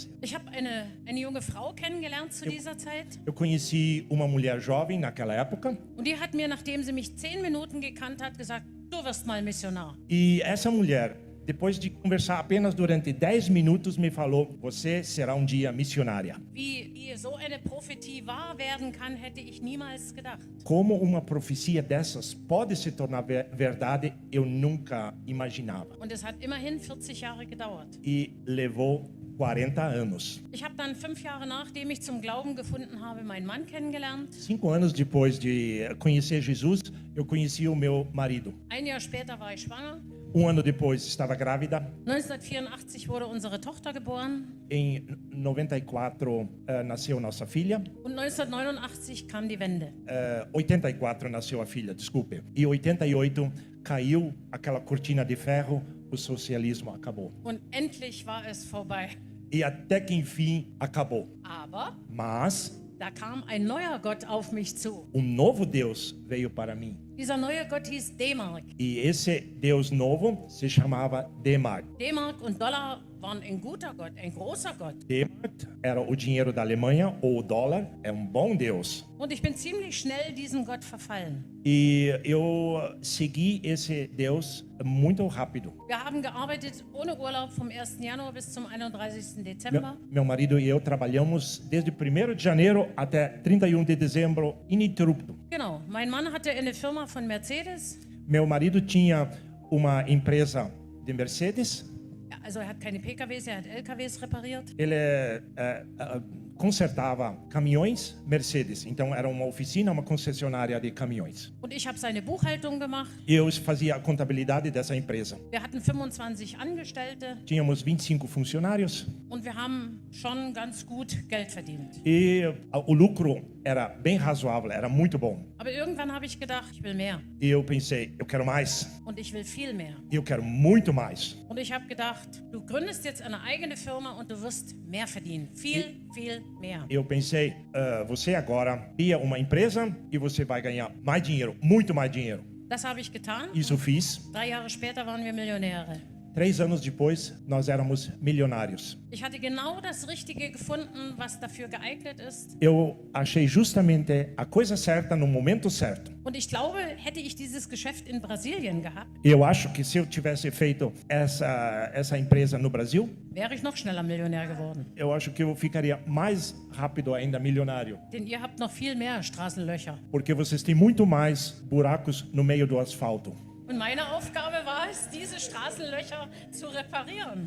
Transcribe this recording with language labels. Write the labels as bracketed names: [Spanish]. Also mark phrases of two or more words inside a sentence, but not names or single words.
[German] Ich habe eine junge Frau kennengelernt zu dieser Zeit. [Portuguese] Eu conheci uma mulher jovem naquela época. [German] Und die hat mir, nachdem sie mich 10 Minuten gekannt hat, gesagt, du wirst mal Missionar. [Portuguese] E essa mulher, depois de conversar apenas durante 10 minutos, me falou, você será um dia missionária. [German] Wie so eine Prophetie wahr werden kann, hätte ich niemals gedacht. [Portuguese] Como uma profecia dessas pode se tornar verdade, eu nunca imaginava. [German] Und es hat immerhin 40 Jahre gedauert. [Portuguese] E levou 40 anos. [German] Ich habe dann 5 Jahre nachdem ich zum Glauben gefunden habe, meinen Mann kennengelernt. [Portuguese] 5 anos depois de conhecer Jesus, eu conheci o meu marido. [German] Ein Jahr später war ich schwanger. [Portuguese] ano depois estava grávida. [German] 1984 wurde unsere Tochter geboren [Portuguese] Em 94 nasceu nossa filha. [German] und 1989 kam die Wende. [Portuguese] 84 nasceu a filha, desculpe. E 88 caiu aquela cortina de ferro, o socialismo acabou. [German] Und endlich war es vorbei. [Portuguese] E até que enfim acabou. [German] Aber [Portuguese] Mas [German] da kam ein neuer Gott auf mich zu. [Portuguese] novo Deus veio para mim. [German] Dieser neue Gott hieß D-Mark. [Portuguese] E esse Deus novo se chamava D-Mark. [German] D-Mark und Dollar waren ein guter Gott, ein großer Gott. [Portuguese] D-Mark era o dinheiro da Alemanha, ou o dólar, é bom Deus. [German] Und ich bin ziemlich schnell diesem Gott verfallen. [Portuguese] E eu segui esse Deus muito rápido. [German] Wir haben gearbeitet ohne Urlaub vom 1. Januar bis zum 31. Dezember. [Portuguese] Meu marido e eu trabalhamos desde 1º de janeiro até 31 de dezembro, ininterrupto. [German] Genau, mein Mann hatte eine Firma von Mercedes. [Portuguese] Meu marido tinha uma empresa de Mercedes. [German] Ja, also er hat keine PKWs, er hat LKWs repariert. [Portuguese] Ele consertava caminhões Mercedes. Então era uma oficina, uma concessionária de caminhões. [German] Und ich habe seine Buchhaltung gemacht. [Portuguese] Eu fazia a contabilidade dessa empresa. [German] Wir hatten 25 Angestellte [Portuguese] Tínhamos 25 funcionários [German] und wir haben schon ganz gut Geld verdient. [Portuguese] e o lucro era bem razoável, era muito bom. [German] Aber irgendwann habe ich gedacht, ich will mehr [Portuguese] E eu pensei, eu quero mais, [German] und ich will viel mehr. [Portuguese] eu quero muito mais. [German] Und ich habe gedacht, du gründest jetzt eine eigene Firma und du wirst mehr verdienen. Viel, viel mehr. [Portuguese] Eu pensei, você agora cria uma empresa e você vai ganhar mais dinheiro, muito mais dinheiro. [German] Das habe ich getan. [Portuguese] Isso fiz. [German] 3 Jahre später waren wir Millionäre. [Portuguese] 3 anos depois, nós éramos milionários. [German] Ich hatte genau das Richtige gefunden, was dafür geeignet ist. [Portuguese] Eu achei justamente a coisa certa no momento certo. [German] Und ich glaube, hätte ich dieses Geschäft in Brasilien gehabt, [Portuguese] Eu acho que se eu tivesse feito essa empresa no Brasil, [German] wäre ich noch schneller Millionär geworden. [Portuguese] eu acho que eu ficaria mais rápido ainda milionário. [German] Denn ihr habt noch viel mehr Straßenlöcher. [Portuguese] Porque vocês têm muito mais buracos no meio do asfalto. [German] Und meine Aufgabe war es, diese Straßenlöcher zu reparieren.